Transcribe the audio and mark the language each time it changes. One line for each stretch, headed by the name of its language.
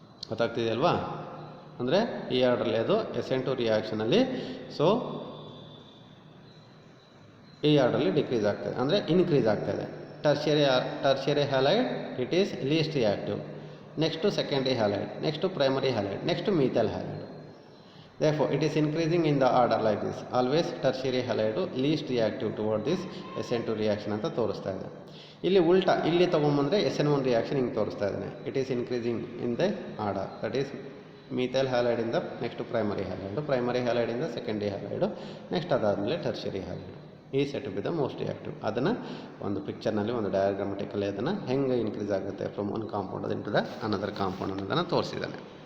Kannada: ಗೊತ್ತಾಗ್ತಿದೆಯಲ್ವಾ? ಅಂದರೆ ಈ ಆರ್ಡ್ರಲ್ಲಿ ಅದು SN2 ರಿಯಾಕ್ಷನಲ್ಲಿ ಸೊ ಈ ಆರ್ಡ್ರಲ್ಲಿ ಡಿಕ್ರೀಸ್ ಆಗ್ತದೆ, ಅಂದರೆ ಇನ್ಕ್ರೀಸ್ ಆಗ್ತಾಯಿದೆ.
English: Tertiary halide it is least reactive, next secondary halide, next primary halide, next methyl halide. therefore it is increasing in the order like this. always tertiary halide least reactive toward this SN2 reaction
Kannada: ಅಂತ ತೋರಿಸ್ತಾ ಇದೆ. ಇಲ್ಲಿ ಉಲ್ಟಾ ಇಲ್ಲಿ ತಗೊಂಬಂದರೆ SN1 reaction ಹಿಂಗೆ ತೋರಿಸ್ತಾ ಇದ್ದಾನೆ.
English: it is increasing in the order, that is
Kannada: methyl ಹ್ಯಾಲೈಡಿಂದ next primary ಹ್ಯಾಲೈಡು, primary ಹ್ಯಾಲೈಡಿಂದ secondary ಹ್ಯಾಲೈಡು, next ಅದಾದಮೇಲೆ ಟರ್ಷರಿ ಹ್ಯಾಲೈಡು.
English: ಈ set be the most reactive.
Kannada: ಅದನ್ನು ಒಂದು ಪಿಕ್ಚರ್ನಲ್ಲಿ ಒಂದು ಡಯಾಗ್ರಾಮೆಟಿಕಲಿ ಅದನ್ನು ಹೆಂಗೆ ಇನ್ಕ್ರೀಸ್ ಆಗುತ್ತೆ
English: from one compound into the another compound
Kannada: ಅನ್ನೋದನ್ನು ತೋರಿಸಿದ್ದಾನೆ.